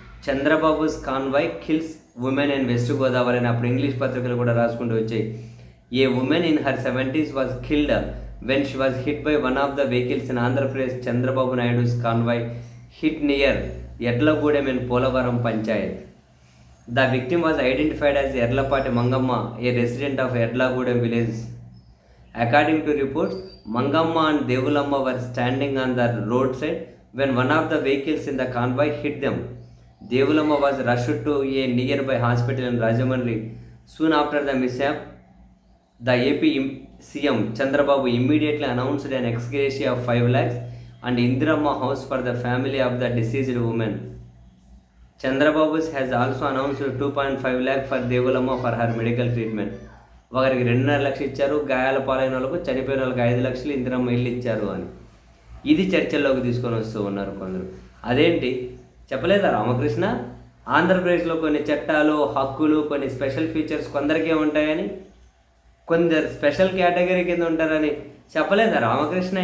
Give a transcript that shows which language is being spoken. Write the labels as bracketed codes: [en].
[en] Chandrababu's convoy kills woman in west Godavari [te] అని అప్పుడు English పత్రికలు కూడా రాసుకుంటూ వచ్చాయి. [en] A woman in her 70s was killed when she was hit by one of the vehicles in Andhra Pradesh. Chandrababu Naidu's convoy hit near Yadlagudem in Polavaram Panchayat. The victim was identified as Yerlapati Mangamma, a resident of Yadlagudem village. According to reports, Mangamma and Devulamma were standing on the roadside when one of the vehicles in the convoy hit them. Devulamma was rushed to a nearby hospital in Rajahmundry. Soon after the mishap, the AP CM Chandrababu immediately announced an ex-gratia of 5 lakhs and Indirama house for the family of the deceased woman. Chandrababu has also announced 2.5 lakh for Devulamma for her medical treatment. [te] ఒకరికి 2.5 లక్షలు ఇచ్చారు, గాయాల పాలైన వాళ్ళకు చనిపోయిన వాళ్ళకి 5 లక్షలు ఇందిరమ్మ ఇల్లు ఇచ్చారు అని ఇది చర్చల్లోకి తీసుకొని వస్తూ ఉన్నారు కొందరు. అదేంటి చెప్పలేదా రామకృష్ణ, ఆంధ్రప్రదేశ్లో కొన్ని చట్టాలు హక్కులు కొన్ని స్పెషల్ ఫీచర్స్ కొందరికే ఉంటాయని, కొందరు స్పెషల్ కేటగిరీ కింద ఉంటారని చెప్పలేదా రామకృష్ణ?